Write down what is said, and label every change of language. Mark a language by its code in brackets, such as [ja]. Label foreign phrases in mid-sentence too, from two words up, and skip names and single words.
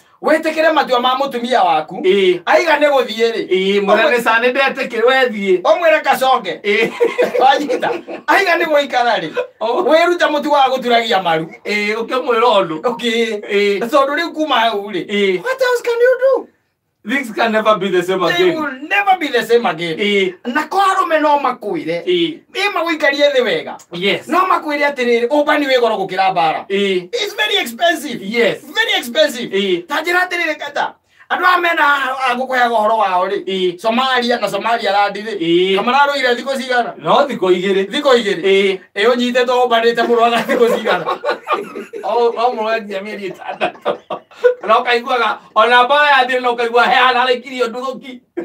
[ki] Wĩtĩkĩre matua ma mũtumia waku. Aiga nĩ gũthiĩ rĩ. Mũnene sana ndetĩkĩre wethiĩ. Ũmwĩre kacoke. Wanyita. Aiga nĩ gũikara rĩ. Wĩruta mũtu wa gũturagia maru. Ũkĩmwĩra ũndũ. Tondũ rĩu kuma hau rĩ. [en] What else can you do? Things can never be the same again. They will never be the same again. [ki] Na kwa arũme no makwĩre. Magũikarie thĩ wega. Yes. No makwĩre atĩrĩrĩ, ũmba nĩ wĩ goro gũkĩra mbara. [en] It's very expensive. Yes. Very expensive. [ki] Ta njĩra atĩrĩrĩ kata. Andũ aya mena agũkũheaga ũhoro wao rĩ. Somalia na Somaliland rĩ. Kamararũire thikũ cigana? No thikũ igĩrĩ. Thikũ igĩrĩ. Ũnyitĩtwo ũmbanĩte mũrwaga thikũ cigana? Mũrwagia mĩeri ĩtandatũ. Na ũkaiguaga ona mbara yathire na ũkaigua heana arĩkirie ndũthũki.